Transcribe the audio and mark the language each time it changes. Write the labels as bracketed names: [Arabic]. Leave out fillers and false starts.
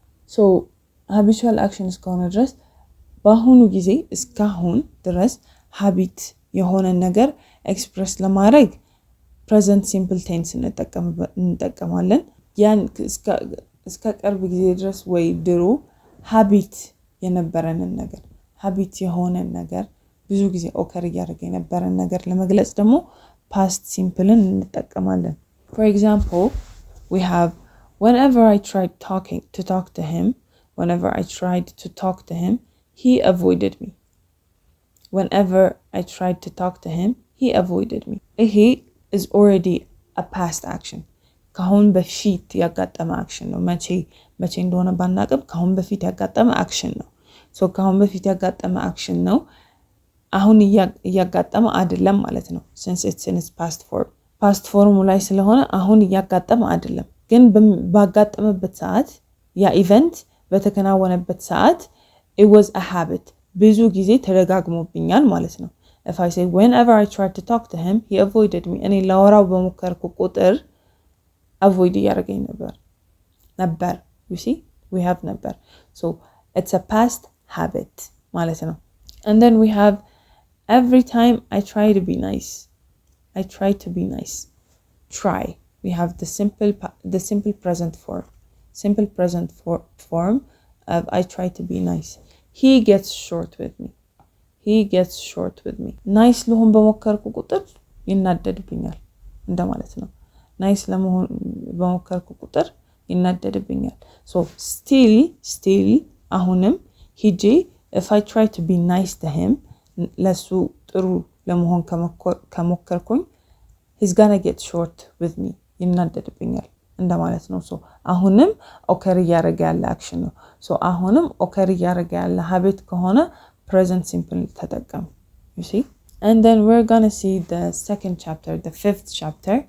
[Amharic] So habitual action እስከሆነ ድረስ በአሁኑ ጊዜ እስካሁን ድረስ habit የሆነ ነገር ኤክስፕረስ ለማድረግ present simple tense እንጠቀማለን። ያን እስከ ቅርብ ጊዜ ድረስ ወይ ድሮ habit የነበረንን ነገር habit የሆነን ነገር ብዙ ጊዜ occur እያደረገ የነበረን ነገር ለመግለጽ ደግሞ past simple እንጠቀማለን. [English] For example, we have whenever I tried to talk to him, whenever I tried to talk to him, he avoided me. Whenever I tried to talk to him, he avoided me. He is already a past action. [Amharic] ካሁን በፊት ያጋጠመ action ነው። መቼ እንደሆነ ባናቅም ካሁን በፊት ያጋጠመ action ነው። So ካሁን በፊት ያጋጠመ action ነው። አሁን እያጋጠመ አይደለም ማለት ነው. [English] Since it's in its past form. [Amharic] Past form ላይ ስለሆነ አሁን እያጋጠመ አይደለም. ግን ባጋጠመበት ሰዓት ያ ኢቨንት በተከናወነበት ሰዓት [English] it was a habit. [Amharic] ብዙ ጊዜ ተደጋግሞብኛል ማለት ነው. [English] If I say whenever I tried to talk to him, he avoided me. [Amharic] እኔ ላወራው በሞከርኩ ቁጥር avoid እያደረገኝ ነበር. [English] You see? We have ነበር. So it's a past habit [Amharic] ማለት ነው. [English] And then we have every time I try to be nice. I try to be nice. Try. We have the simple present form. Simple present form of I try to be nice. He gets short with me. He gets short with me. [Amharic] Nice ለሆን በሞከርኩ ቁጥር ይናደድብኛል እንደማለት ነው. Nice ለመሆን በሞከርኩ ቁጥር ይናደድብኛል. [English] So still አሁንም ሂጄ if I try to be nice to him [Amharic] ለሱ ጥሩ ለመሆን ከሞከርኩኝ [English] he's gonna get short with me. [Amharic] ይናደድብኛል እንደማለት ነው. So አሁንም occur እያደረገ ያለ action ነው. So አሁንም occur እያደረገ ያለ habit ከሆነ present simple ተጠቀም. You see? [English] And then we're gonna see the second chapter, the 5th chapter.